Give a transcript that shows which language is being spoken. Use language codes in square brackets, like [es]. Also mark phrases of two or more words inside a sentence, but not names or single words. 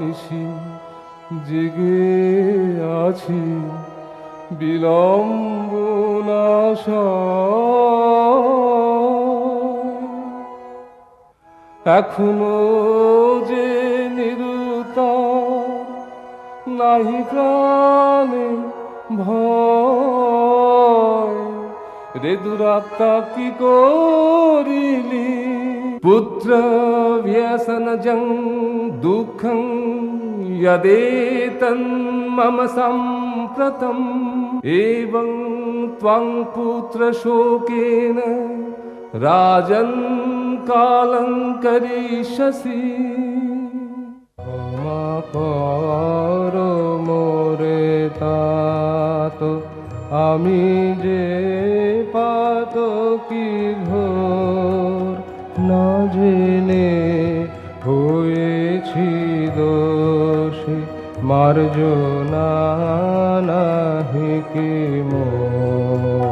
[bn] আছি, জেগে আছি, বিলম্ব এখনো যে নিরুত্তর, নাহি প্রাণে ভয়, রে দুরাত্মা কি করিলি? [sa] পুত্র ব্যসনজং দুঃখং यदेतं मम सम्प्रतं एवं त्वं पुत्रशोकेन राजन् कालं करिष्यसि। [hi] क्षमा करो मोरे तात, [bn] আমি যে পাতকী ঘোর, না জেনে হয়েছি দোষী, মার্জনা নাহি কি মোর।